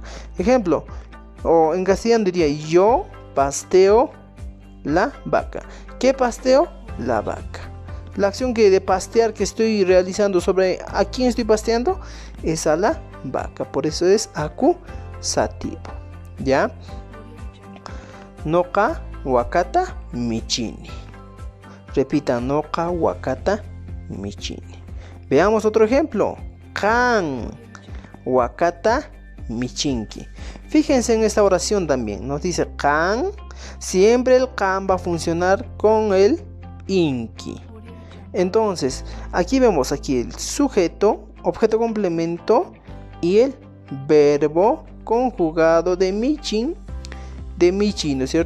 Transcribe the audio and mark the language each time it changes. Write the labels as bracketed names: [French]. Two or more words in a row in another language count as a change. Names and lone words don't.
[Spanish] Ejemplo, o en castellano diría yo pasteo la vaca. ¿Qué pasteo? La vaca. La acción de pastear que estoy realizando, sobre a quién estoy pasteando, es a la vaca. Por eso es acusativo. ¿Ya? [Quechua] Noqa wakata michini. Repita, noqa wakata michini. [Spanish] Veamos otro ejemplo. [Quechua] Kan wakata michinki. [Spanish] Fíjense en esta oración también. Nos dice kan. Siempre el kan va a funcionar con el inki. Entonces, aquí vemos aquí el sujeto, objeto complemento y el verbo conjugado de michin, ¿no es cierto?